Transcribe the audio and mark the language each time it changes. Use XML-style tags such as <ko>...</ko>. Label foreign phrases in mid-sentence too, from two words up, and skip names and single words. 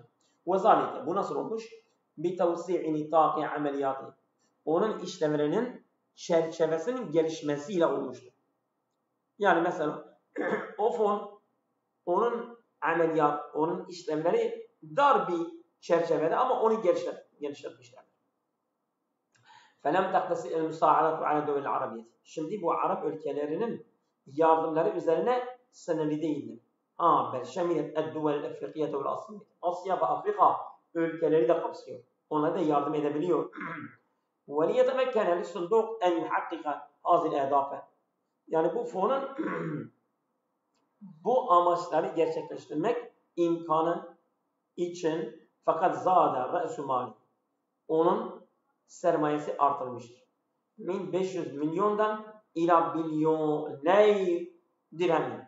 <ar>وذلك</ar> <tr>bu nasıl olmuş? Bir</tr> <ar>توسيع نطاق</ar> <tr>ameliyatı. Onun işlemlerinin çerçevesinin gelişmesiyle olmuştur. Yani mesela o fon onun ameliyat, onun işlemleri dar bir çerçevede ama onu genişletmişler.</tr> <ar>فَلَمْ تَقْتَصِرْ الْمُسَاعَدَةُ عَلَى الدَّوْلِ الْعَرَبِيَّةِ.</ar> <tr>Şimdi bu Arap ülkelerinin yardımları üzerine sınırlı değildir.</tr> <ar>بل شملت الدول الأفريقية وآسيا.</ar> <tr>Asya ve Afrika ülkeleri de kapsıyor. Ona da yardım edebiliyor.</tr> <ar>وَلِيَتَمَكَّنَ لِلصُّنْدُقِ اَنْ يُحَقِّقَ هَذِهِ الْاَهْدَافَ.</ar> <tr>Yani bu fonun bu amaçları gerçekleştirmek imkanı için</tr> <ar>فقد زاد رأس ماله.</ar> <tr>Onun sermayesi artırmıştır. 500 milyondan ila bilyoney dirhem.</tr>